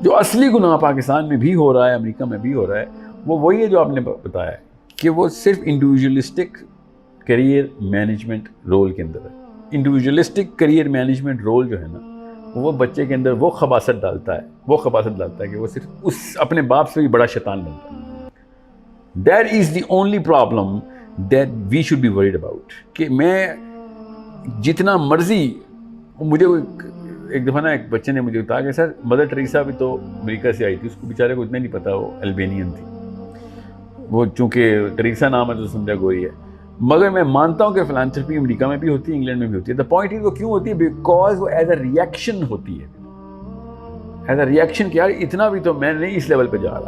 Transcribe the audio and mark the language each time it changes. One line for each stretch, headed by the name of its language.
Urdu: جو اصلی گناہ پاکستان میں بھی ہو رہا ہے، امریکہ میں بھی ہو رہا ہے، وہ وہی ہے جو آپ نے بتایا ہے کہ وہ صرف انڈیویجولسٹک کیریئر مینجمنٹ رول کے اندر ہے. انڈیویجولسٹک کیریئر مینجمنٹ رول جو ہے نا وہ بچے کے اندر وہ خباثت ڈالتا ہے کہ وہ صرف اس اپنے باپ سے بھی بڑا شیطان بنتا ہے.
English: That is the only problem that we should be worried about.
Urdu: کہ میں جتنا مرضی، مجھے ایک دفعہ نا ایک بچے نے مجھے بتایا کہ سر مدر ٹریسا بھی تو امریکہ سے آئی تھی، اس کو بیچارے کو اتنا نہیں پتا وہ البینین تھی، وہ چونکہ ٹریسا نام ہے تو سمجھا گوئی ہے. مگر میں مانتا ہوں کہ فلانتھرپی امریکہ میں بھی ہوتی ہے، انگلینڈ میں بھی ہوتی ہے.
English: the point is
Urdu: وہ کیوں ہوتی ہے؟
English: because
Urdu: وہ
English: as a reaction
Urdu: ہوتی ہے، ایز اے ریئیکشن کہ یار اتنا بھی تو میں نہیں اس لیول پہ جا رہا.